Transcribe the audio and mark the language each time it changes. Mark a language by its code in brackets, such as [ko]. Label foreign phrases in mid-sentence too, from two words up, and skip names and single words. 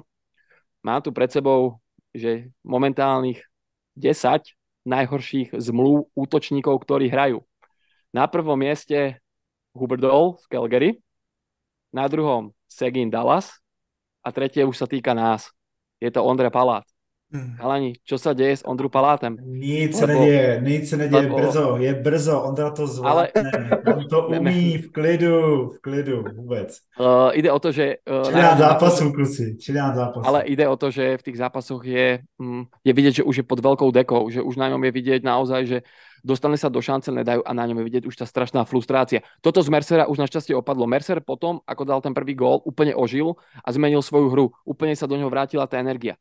[sk] Mám tu pred sebou, že momentálnych 10 najhorších zmluv útočníkov, ktorí hrajú. Na prvom mieste Huberdeau z Calgary, na druhom Seguin Dallas a tretie už sa týka nás. Je to Ondrej Palát. Halani, čo sa deje s Ondru Palátem? [cs] Nic se neděje, je brzo, Ondra to zvládne, on to umí v klidu, vůbec. [sk] Ide o to, že... [cs] 13 zápasů, kluci, 13 zápasů. [sk] Ale ide o to, že v tých zápasoch je vidieť, že už je pod veľkou dekou, že už na ňom je vidieť naozaj, že dostane sa do šance, nedajú a na ňom je vidieť už tá strašná frustrácia. Toto z Mercera už našťastie opadlo. Mercer potom, ako dal ten prvý gól, úplne ožil a zmenil svoju hru. Úplne sa do neho vrátila tá energia.